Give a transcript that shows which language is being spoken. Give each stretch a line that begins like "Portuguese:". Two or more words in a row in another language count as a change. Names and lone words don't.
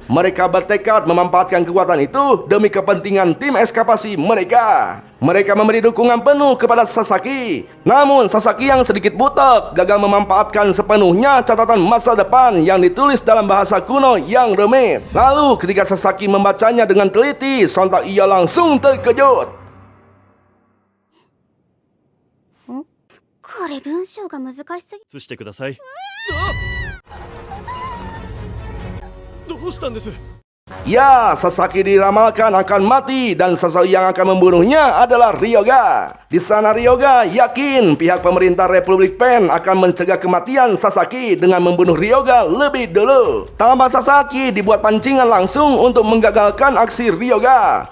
Indonesian: Mereka bertekad memanfaatkan kekuatan itu demi kepentingan tim eskapasi mereka. Mereka memberi dukungan penuh kepada Sasaki. Namun, Sasaki yang sedikit butek gagal memanfaatkan sepenuhnya catatan masa depan yang ditulis dalam bahasa kuno yang rumit. Lalu, ketika Sasaki membacanya dengan teliti, sontak ia langsung terkejut.
Japanese: これ文章が難しすぎ。映してください。どうしたんです？
Indonesian: Ya, Sasaki diramalkan akan mati dan sosok yang akan membunuhnya adalah Ryoga. Di sana Ryoga yakin pihak pemerintah Republik Pen akan mencegah kematian Sasaki dengan membunuh Ryoga lebih dulu. Tambah Sasaki dibuat pancingan langsung untuk menggagalkan aksi Ryoga.